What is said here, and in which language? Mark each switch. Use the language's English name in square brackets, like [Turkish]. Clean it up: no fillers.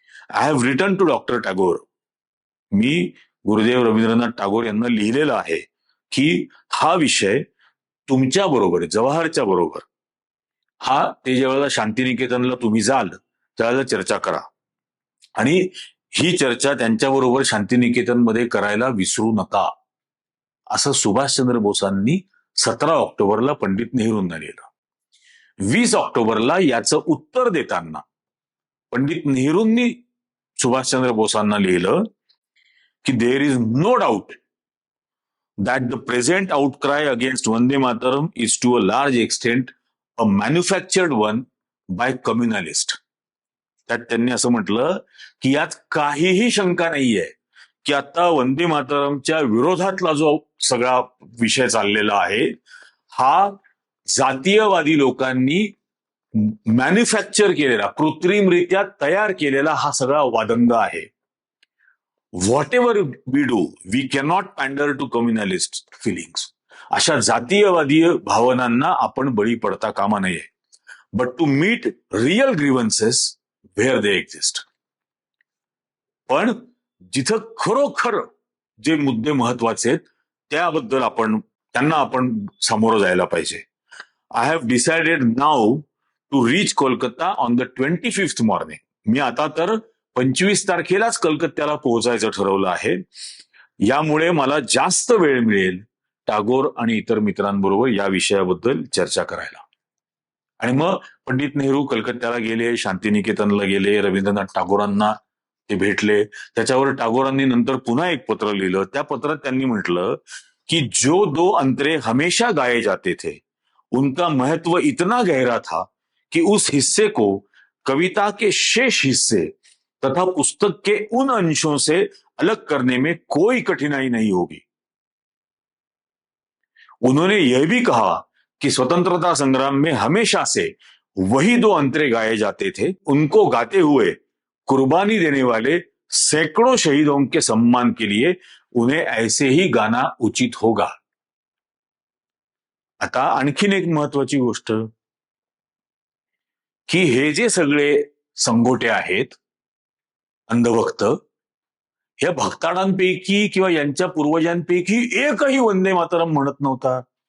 [English] I have written to doctor Tagore. [Marathi] मी गुरुदेव रवींद्रनाथ टागोर यांना लिहिलेलं आहे की हा विषय तुमच्या बरोबर, जवाहरच्या बरोबर, हा ते ज्यावेळेला शांतिनिकेतनला तुम्ही जाल त्यावेळेला चर्चा करा आणि ही चर्चा त्यांच्याबरोबर शांतिनिकेतनमध्ये करायला विसरू नका, असं सुभाषचंद्र बोसांनी 17 ऑक्टोबरला पंडित नेहरूंना लिहिलं. 20 ऑक्टोबरला याचं उत्तर देताना पंडित नेहरूंनी सुभाषचंद्र बोसांना लिहिलं की [English] There is no doubt that the present outcry against Vande Mataram is to a large extent a manufactured one by communalists. [Marathi] त्यात त्यांनी असं म्हटलं की यात काहीही शंका नाहीये की आता वंदे मातरमच्या विरोधातला जो सगळा विषय चाललेला आहे हा जातीयवादी लोकांनी मॅन्युफॅक्चर केलेला, कृत्रिमरित्या तयार केलेला हा सगळा वादंग आहे. [English] Whatever we do, we cannot pander to communalist feelings. [Marathi] अशा जातीयवादी भावनांना आपण बळी पडता कामा नये. [English] But to meet real grievances where they exist. [Marathi] पण जिथं खरोखर जे मुद्दे महत्वाचे आहेत त्याबद्दल त्यांना आपण सामोरं जायला पाहिजे. [English] I have decided now to reach Kolkata on the 25th morning. [Marathi] मी आता तर 25 तारखेलाच कलकत्त्याला पोहोचायचं ठरवलं आहे. यामुळे मला जास्त वेळ मिळेल टागोर आणि इतर मित्रांबरोबर या विषयाबद्दल चर्चा करायला. आणि मग पंडित नेहरू कलकत्त्याला गेले, शांतिनिकेतनला गेले, रवींद्रनाथ टागोरांना ते भेटले. त्याच्यावर टागोरांनी नंतर पुन्हा एक पत्र लिहिलं. त्या पत्रात त्यांनी म्हटलं की [Hindi] जो दो अंतरे हमेशा गाए जाते थे उनका महत्व इतना गहरा था कि उस हिस्से को कविता के शेष हिस्से तथा पुस्तक के उन अंशों से अलग करने में कोई कठिनाई नहीं होगी. उन्होंने यह भी कहा कि स्वतंत्रता संग्राम में हमेशा से वही दो अंतरे गाए जाते थे, उनको गाते हुए कुर्बानी देने वाले सैकड़ों शहीदों के सम्मान के लिए उन्हें ऐसे ही गाना उचित होगा. [Marathi] आता आणखीन एक महत्वाची गोष्ट की हे जे सगळे संघोटे आहेत अंधभक्त, या भक्ताळांपैकी किंवा यांच्या पूर्वजांपैकी एकही वंदे मातरम म्हणत नव्हता.